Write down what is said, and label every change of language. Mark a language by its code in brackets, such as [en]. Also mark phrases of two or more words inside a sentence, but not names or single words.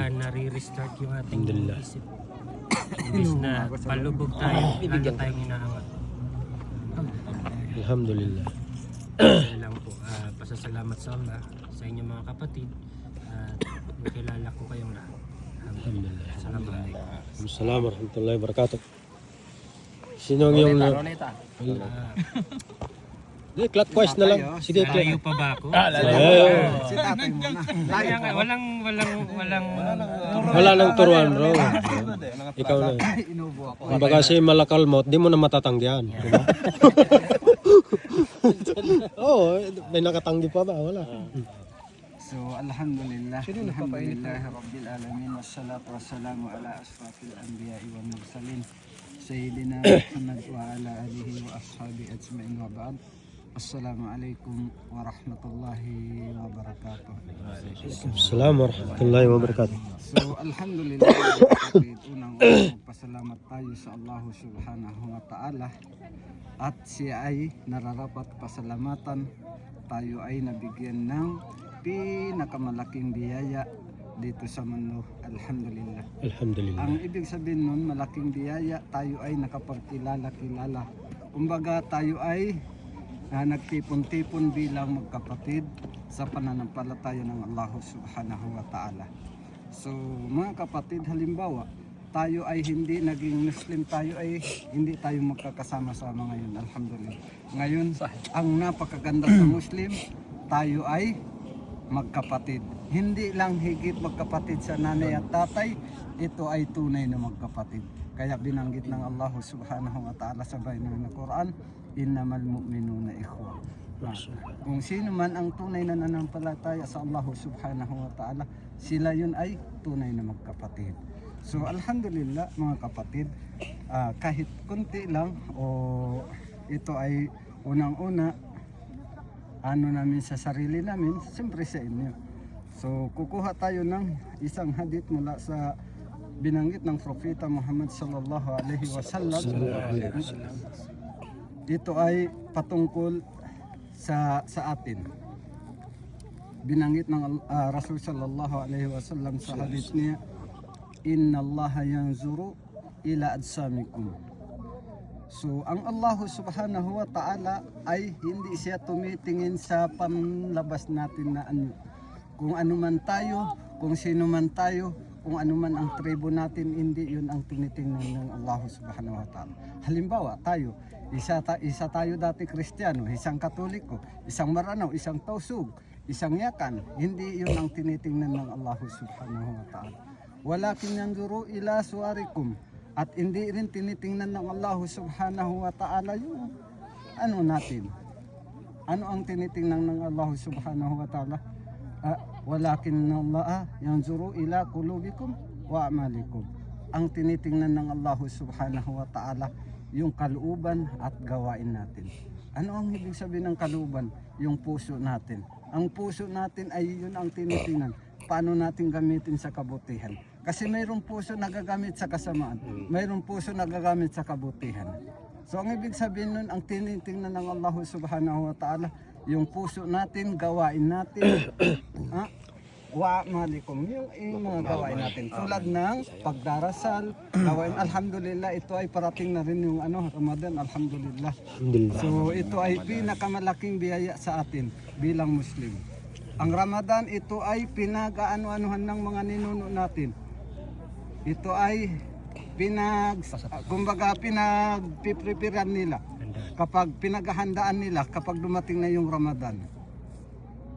[tl] yan. nare-restart yung ating Alhamdulillah. isip. Imbis na palubog tayo, lalo tayong inaangat. Alhamdulillah. Kaya lang po, pasasalamat sa Allah, sa inyong mga kapatid, at nakilala ko kayong lahat. Alhamdulillah. Assalamualaikum. [ar] السلام عليكم ورحمة الله وبركاته. [tl] Sino ang yung... Clockwise na lang. Sige, Layo pa ba ako? Si tatay mo na. Kaya nga, walang wala nang turuan bro. Ikaw na. Inubo ako. Kung baka si malakalmot, di mo na matatanggihan. Diba? Oo, may nakatanggi pa ba? Wala. So, alhamdulillah. [ar] الحمد لله رب العالمين والصلاة والسلام على أشرف الأنبياء والمرسلين. سيدنا محمد وعلى آله وأصحابه أجمعين وبعد. السلام عليكم ورحمة الله وبركاته. السلام عليكم ورحمة الله وبركاته. [tl] So, alhamdulillah kapatid, unang-unang pasalamat tayo sa Allah [ar] سبحانه وتعالى [tl] at siya ay nararapat pasalamatan. Tayo ay nabigyan ng pinakamalaking biyaya dito sa mundo. Alhamdulillah. Alhamdulillah. Ang ibig sabihin nun, malaking biyaya, tayo ay nakapagkilala-kilala. Kumbaga tayo ay nagtipon-tipon bilang magkapatid sa pananampalataya ng Allah [ar] سبحانه وتعالى. [tl] So mga kapatid, halimbawa, tayo ay hindi naging Muslim, tayo ay hindi tayo magkakasama-sama ngayon. Alhamdulillah. Ngayon, ang napakaganda sa Muslim, tayo ay magkapatid. Hindi lang higit magkapatid sa nanay at tatay, ito ay tunay na magkapatid. Kaya binanggit ng Allah [ar] سبحانه وتعالى [tl] sa bayan ng Quran, [ar] إنما المؤمنون إخوة. [tl] Kung sino man ang tunay na nanampalataya sa Allah [ar] سبحانه وتعالى, [tl] sila yun ay tunay na magkapatid. So alhamdulillah mga kapatid, kahit kunti lang o ito ay unang-una namin sa sarili namin, siyempre sa inyo. So kukuha tayo ng isang hadith mula sa binanggit ng Propeta Muhammad [ar] صلى الله عليه وسلم. [tl] Ito ay patungkol sa atin. Binanggit ng Rasul [ar] صلى الله عليه وسلم [tl] sa hadith niya, [ar] إن الله ينظر إلى أجسامكم. [tl] So ang Allah [ar] سبحانه وتعالى [tl] ay hindi siya tumitingin sa panlabas natin na ano. Kung ano man tayo, kung sino man tayo, kung ano man ang tribo natin, hindi yun ang tinitingnan ng Allah [ar] سبحانه وتعالى. [tl] Halimbawa tayo, isa tayo dati Kristiyano, isang Katoliko, isang Maranaw, isang Tausug, isang Yakan, hindi yun ang tinitingnan ng Allah [ar] سبحانه وتعالى. ولكن ينظر إلى صوركم, [tl] at hindi rin tinitingnan ng Allah [ar] سبحانه وتعالى [tl] yung ano natin. Ano ang tinitingnan ng Allah [ar] سبحانه وتعالى? ولكن الله ينظر إلى قلوبكم وأعمالكم. [tl] Ang tinitingnan ng Allah [ar] سبحانه وتعالى [tl] yung kalooban at gawain natin. Ano ang ibig sabihin ng kalooban? Yung puso natin. Ang puso natin ay yun ang tinitingnan. Paano natin gamitin sa kabutihan? Kasi mayroong puso nagagamit sa kasamaan. Mayroong puso nagagamit sa kabutihan. So ang ibig sabihin nun, ang tinitingnan ng Allah [ar] سبحانه وتعالى, [tl] yung puso natin, gawain natin, [ar] وأعمالكم, [tl] yung mga gawain natin. Tulad ng pagdarasal, gawain. Alhamdulillah, ito ay parating na rin yung Ramadan, alhamdulillah. Alhamdulillah. So ito ay pinakamalaking biyaya sa atin bilang Muslim. Ang Ramadan, ito ay pinag-ano-anuhan ng mga ninuno natin. Ito ay pinagpipreparean nila kapag pinaghahandaan nila kapag dumating na yung Ramadan.